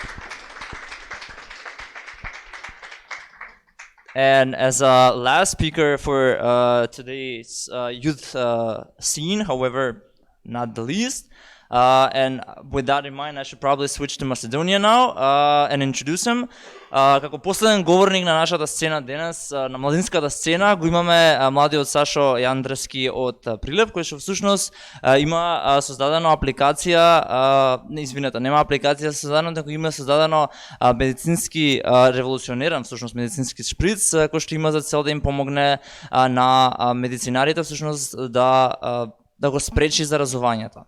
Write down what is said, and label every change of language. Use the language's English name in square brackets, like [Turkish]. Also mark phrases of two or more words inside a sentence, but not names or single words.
[English] And as a last speaker for today's youth scene, however, not the least, and with that in mind, I should probably switch to Macedonia now and introduce him. [Macedonian] Како последен говорник на нашата сцена денес, на младинската сцена, го имаме младиот Сашо Јандрески од Прилеп, кој што всушност има создадено апликација, нема апликација создадено, тако има создадено медицински револуционерен, всушност медицински шприц, кој што има за цел да им помогне на медицинарите всушност да го спречи заразувањето.